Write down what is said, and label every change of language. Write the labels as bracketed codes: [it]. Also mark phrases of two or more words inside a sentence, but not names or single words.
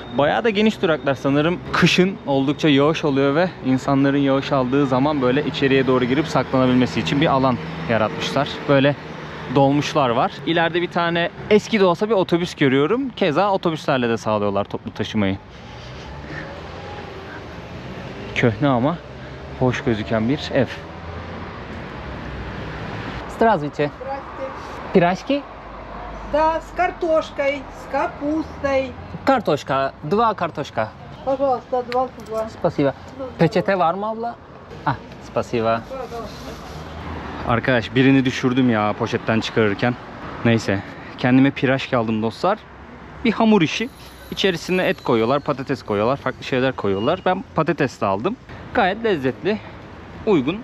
[tr] Bayağı da geniş duraklar. Sanırım kışın oldukça yağış oluyor ve insanların yağış aldığı zaman böyle içeriye doğru girip saklanabilmesi için bir alan yaratmışlar. Böyle dolmuşlar var. İleride bir tane eski de olsa bir otobüs görüyorum. Keza otobüslerle de sağlıyorlar toplu taşımayı. Köhne ama hoş gözüken bir ev. [ru] Здравствуйте. Пирожки? Да, с картошкой, с капустой. Kartoşka. Два kartoşka. Пожалуйста, 22. Spasiba. [tr] Peçete var mı abla? Ah, spasiba. Arkadaş birini düşürdüm ya poşetten çıkarırken. Neyse. Kendime piraşki aldım dostlar. Bir hamur işi. İçerisine et koyuyorlar, patates koyuyorlar, farklı şeyler koyuyorlar. Ben patates de aldım. Gayet lezzetli, uygun.